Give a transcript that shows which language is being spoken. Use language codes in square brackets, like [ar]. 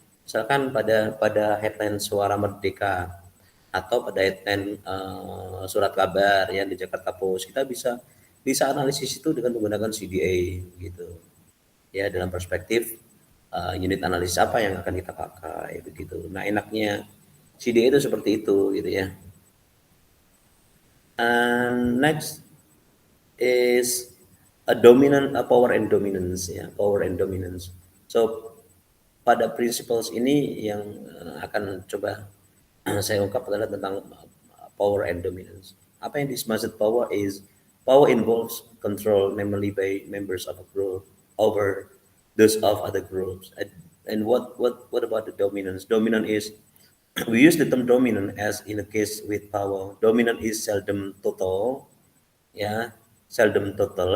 [id] Misalkan pada headline Suara Merdeka atau pada headline surat kabar yang di Jakarta Post, kita bisa bisa analisis itu dengan menggunakan CDA gitu. Ya, dalam perspektif unit analisis apa yang akan kita pakai begitu. Nah, enaknya CDA itu seperti itu gitu ya. [en] And next is a power and dominance, ya, power and dominance. [id] So pada principles ini yang akan coba saya ungkap adalah tentang power and dominance. Apa yang dimaksud [en] power is power involves control, namely by members of a group over those of other groups. And what about the dominance? Dominant is we use the term dominant as in a case with power. Dominant is seldom total, yeah, seldom total.